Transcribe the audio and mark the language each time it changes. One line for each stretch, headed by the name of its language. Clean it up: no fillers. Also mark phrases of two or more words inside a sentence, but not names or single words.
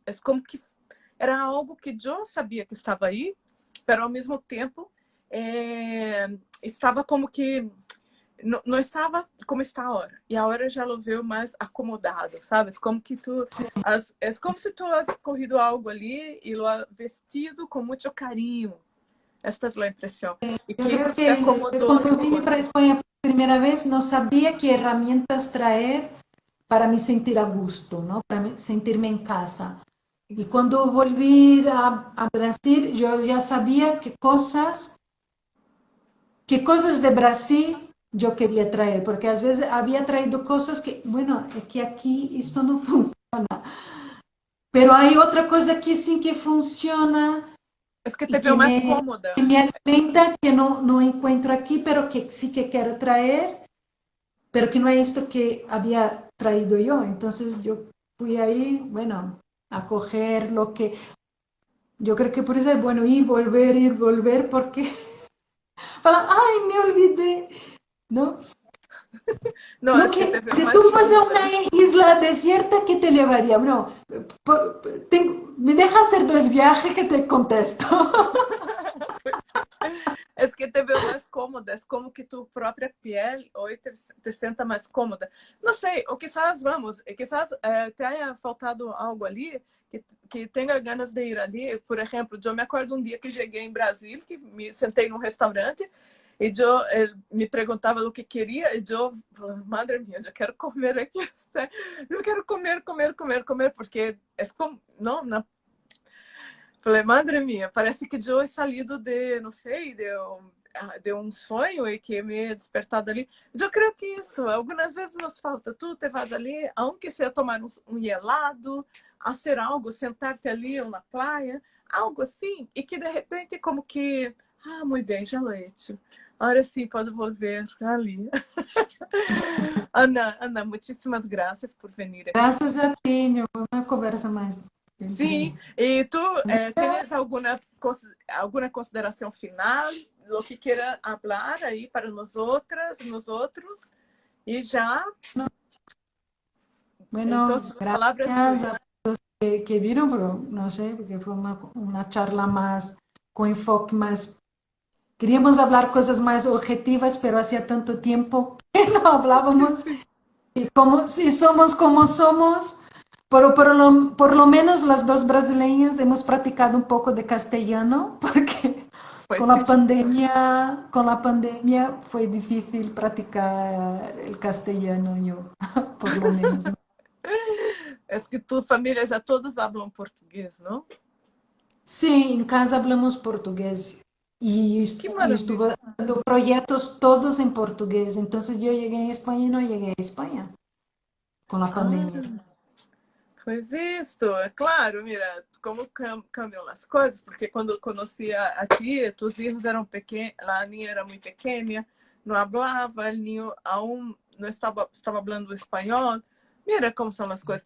Portuguese: É como que era algo que eu sabia que estava aí, pero ao mesmo tempo estava como que não estava como está a hora. E a hora já lo veio mais acomodado, sabes? Como que é como se tu
Spanish: has corrido
Portuguese: algo ali e
Spanish: lo has vestido
Portuguese: com muito carinho. Esta é a impressão. E
Spanish: Yo
Portuguese: que
Spanish: creo
Portuguese: isso se
Spanish: que
Portuguese: acomodou
Spanish: cuando
Portuguese: no
Spanish: vine para
Portuguese: corpo.
Spanish: España por primera vez no sabía qué herramientas traer para me sentir a gusto, ¿no? Para sentirme en casa. Y
Portuguese: Isso.
Spanish: cuando volví a Brasil, yo ya sabía qué cosas de Brasil yo quería traer, porque a veces había traído cosas que, bueno, es que aquí esto no funciona, pero hay otra cosa que sí que funciona
Portuguese: É que te
Spanish: y
Portuguese: veio mais cômoda.
Spanish: que me alimenta, que no encuentro aquí, pero que sí que quiero traer, pero que no es esto que había traído yo. Entonces yo fui ahí, bueno, a coger lo que... Yo creo que por eso es bueno ir, volver, porque para, ay, me olvidé, ¿no?
Portuguese: Não,
Spanish: No,
Portuguese: acho que
Spanish: que
Portuguese: teve
Spanish: si tú
Portuguese: mais
Spanish: fuese a
Portuguese: coisas
Spanish: una
Portuguese: ali.
Spanish: isla desierta, ¿qué te llevaría? No, me deja hacer dos viajes que te contesto.
Portuguese: Pois é. É que te vê mais cômoda, é como que tu própria pele hoje te senta mais cômoda. Não sei, ou
Spanish: quizás, vamos, quizás te haya faltado algo
Portuguese: ali, que tenha ganas de ir ali. Por exemplo, eu me acordo um dia que cheguei em Brasília, que me sentei num restaurante, e eu me perguntava o que queria, e eu, madre minha, eu quero comer aqui, eu quero comer, comer, comer, comer, porque é como, não, na falei,
Spanish: madre mia,
Portuguese: parece que eu
Spanish: he salido
Portuguese: de, não sei, de um sonho e que
Spanish: me he despertado
Portuguese: ali. Eu creio que isso, algumas vezes nos falta. Tu te vas ali, aunque seja tomar um helado, fazer algo, sentar-te ali ou na praia, algo assim, e que de repente como que, muito bem, já
Spanish: lo he hecho.
Portuguese: Agora sim, pode volver ali. Ana, muitíssimas graças por vir aqui.
Spanish: Gracias a ti, no, una conversa más
Portuguese: Sim,
Spanish: entre...
Portuguese: e tu tens alguma consideração final, o que queira falar aí para nós outras, nós outros? E já, então,
Spanish: Bueno,
Portuguese: a palavra é
Spanish: gracias
Portuguese: sua.
Spanish: a que vieron, pero no sé, porque fue una charla más con enfoque más... Queríamos hablar cosas más objetivas, pero hacía tanto tiempo que no hablábamos.
Portuguese: Sim,
Spanish: Y como si somos como somos, pero por lo menos las dos brasileñas hemos practicado un poco de castellano, porque
Portuguese: pois sim.
Spanish: con la pandemia fue difícil practicar el castellano, yo, por lo menos, ¿no?
Portuguese: É que tua família já todos falam português, não?
Spanish: Sí, en casa hablamos portugués y,
Portuguese: Que
Spanish: y
Portuguese: maravilha.
Spanish: estuve haciendo proyectos todos en portugués. Entonces yo llegué a España y no llegué a España con la pandemia.
Portuguese: Ah, pois isso, é claro, mira, como cambiam as coisas, porque quando eu conhecia a ti, tus filhos eram pequenos, a Aninha era muito pequena, não falava, o Ninho aún não estava falando espanhol. Mira como são as coisas.